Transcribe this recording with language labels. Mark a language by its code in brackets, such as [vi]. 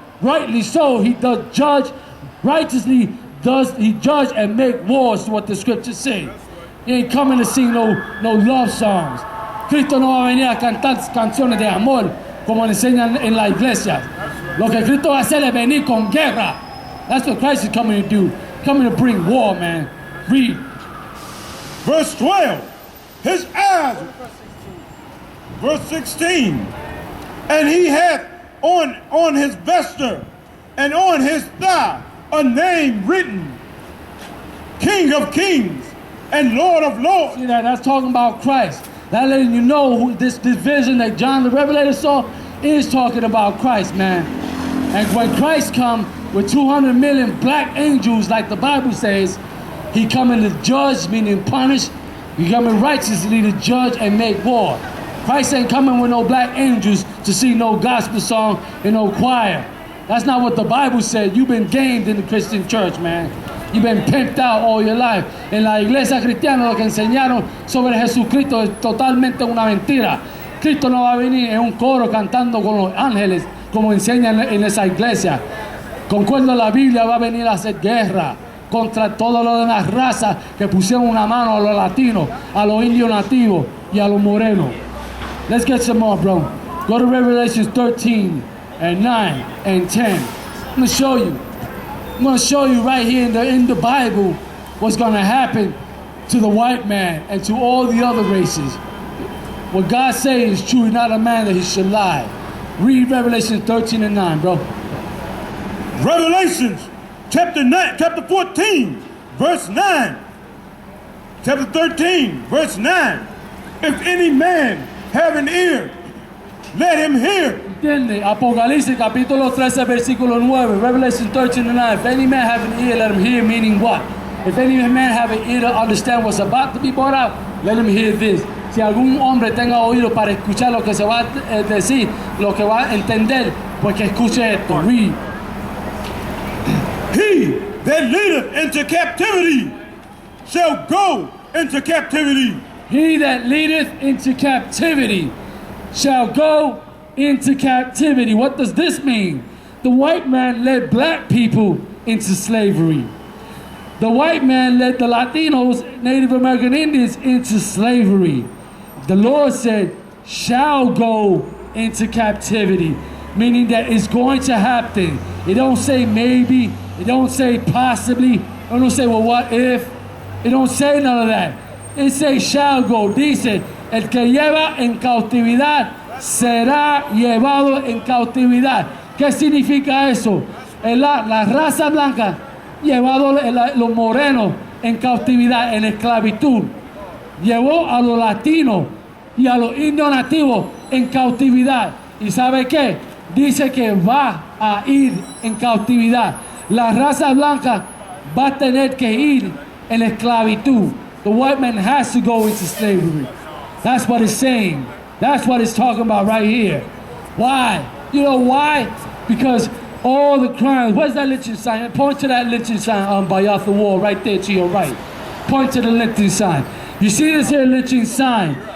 [en] Rightly so, he does judge, righteously does he judge and make wars, what the scriptures say. He ain't coming to sing no love songs. [es] Cristo no va a venir a cantar canciones de amor como le enseñan en la iglesia. Lo que Cristo va a hacer es venir con guerra. [en] That's what Christ is coming to do. Coming to bring war, man. Read. Verse 12. His eyes. Verse 16. And he hath on his vesture and on his thigh a name written, King of Kings and Lord of Lords. See that? That's talking about Christ. That letting you know who this vision that John the Revelator saw is talking about Christ, man. And when Christ come with 200 million black angels, like the Bible says, he coming to judge, meaning punish. He coming righteously to judge and make war. Christ ain't coming with no black angels to see no gospel song and no choir. That's not what the Bible said. You've been gamed in the Christian church, man. You've been pimped out all your life. [es] En la iglesia cristiana lo que enseñaron sobre Jesucristo es totalmente una mentira. Cristo no va a venir en un coro cantando con los ángeles como enseñan en esa iglesia. Concuerdo, la Biblia va a venir a hacer guerra contra todas las demás razas que pusieron una mano a los latinos, a los indios nativos y a los morenos. [en] Let's get some more, bro. Go to Revelation 13 and 9 and 10. I'm going to show you. I'm going to show you right here in the Bible what's going to happen to the white man and to all the other races. What God says is true. He's not a man that he should lie. Read Revelation 13 and 9, bro. Revelations chapter 14, verse 9. Chapter 13, verse 9. If any man have an ear, let him hear. [es] ¿Entiende? Apocalipsis capítulo 13 versículo 9. [en] Revelation 13 and 9. If any man have an ear, let him hear, meaning what? If any man have an ear to understand what's about to be brought out, let him hear this. [es] Si algún hombre tenga oído para escuchar lo que se va a decir, lo que va a entender, pues que escuche esto. [en] Read. He that leadeth into captivity shall go into captivity. He that leadeth into captivity shall go into captivity. What does this mean? The white man led black people into slavery. The white man led the Latinos, Native American Indians, into slavery. The Lord said, shall go into captivity, meaning that it's going to happen. It don't say maybe, it don't say possibly, it don't say, well, what if? It don't say none of that. It says shall go. [es] Dice, el que lleva en cautividad será llevado en cautividad. ¿Qué significa eso? La raza blanca llevado los morenos en cautividad, en esclavitud. Llevó a los latinos y a los indios nativos en cautividad. ¿Y sabe qué? Dice que va a ir en cautividad. La raza blanca va a tener que ir en esclavitud. [en] The white man has to go into slavery. That's what it's saying. That's what it's talking about right here. Why? You know why? Because all the crimes. Where's that lynching sign? Point to that lynching sign by off the wall right there to your right. Point to the lynching sign. You see this here lynching sign?